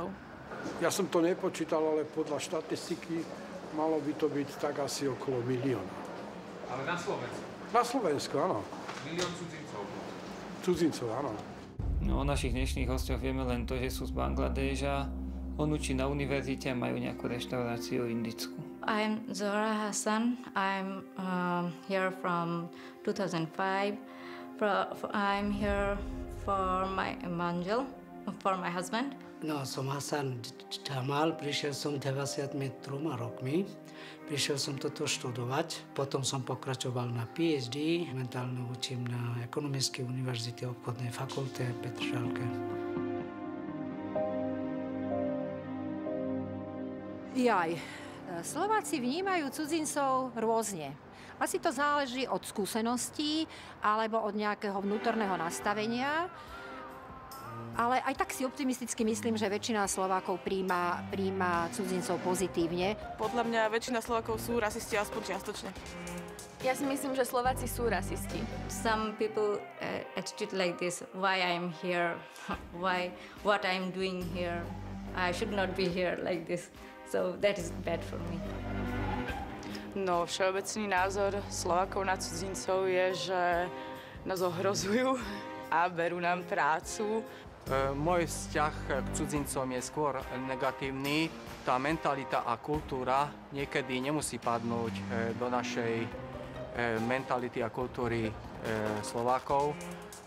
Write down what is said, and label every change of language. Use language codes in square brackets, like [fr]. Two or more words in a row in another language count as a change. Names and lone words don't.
[sk] Ja som to nepočítal, ale podľa štatistiky malo by to byť tak asi okolo 1 000 000. Ale na Slovensku? Na Slovensku, áno. 1 000 000 cudzincov? Cudzincov, áno. No, o našich dnešných hosťoch vieme len to, že sú z Bangladéša. On učí na univerzite a majú nejakú reštauráciu indickú. [en] I'm Zora Hassan. I'm here from 2005. I'm here for my manžel, for my husband. [sk] No, som Hasan Jamal, prišiel som 93 rokmi. Prišiel som toto študovať, potom som pokračoval na PhD, momentálne učím na Ekonomickej univerzite obchodnej fakulte v Petržalke. Slováci vnímajú cudzincov rôzne. Asi to záleží od skúseností alebo od nejakého vnútorného nastavenia. Ale aj tak si optimisticky myslím, že väčšina Slovákov príjma cudzincov pozitívne. Podľa mňa väčšina Slovákov sú rasisti aspoň čiastočne. Ja si myslím, že Slováci sú rasisti. [en] Some people attitude like this, why I'm here, what I'm doing here. I should not be here like this. So that is bad for me. [sk] No, všeobecný názor Slovákov na cudzincov je, že nás ohrozujú a berú nám prácu. Môj vzťah k cudzincom je skôr negatívny. Tá mentalita a kultúra niekedy nemusí padnúť do našej mentality a kultúry Slovákov.